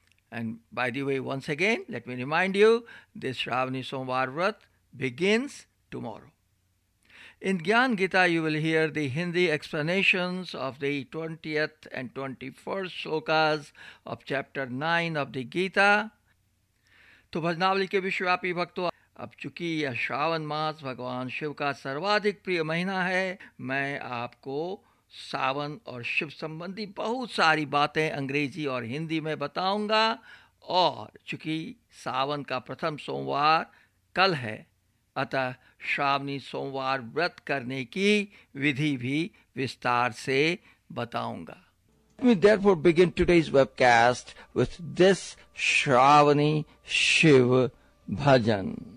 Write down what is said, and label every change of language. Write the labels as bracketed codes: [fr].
[en] And by the way, once again, let me remind you, this Shravani Somvar Vrat begins tomorrow. In Gyan Gita, you will hear the Hindi explanations of the 20th and 21st shlokas of chapter 9 of the Gita. [hi] तो भजनावली के विश्वव्यापी भक्तों, अब चूंकि यह श्रावण मास भगवान शिव का सर्वाधिक प्रिय महीना है, मैं आपको सावन और शिव संबंधी बहुत सारी बातें अंग्रेजी और हिंदी में बताऊंगा। और चूंकि सावन का प्रथम सोमवार कल है, अतः श्रावणी सोमवार व्रत करने की विधि भी विस्तार से बताऊंगा। [en] Let me therefore begin today's webcast with this Shravani Shiv Bhajan.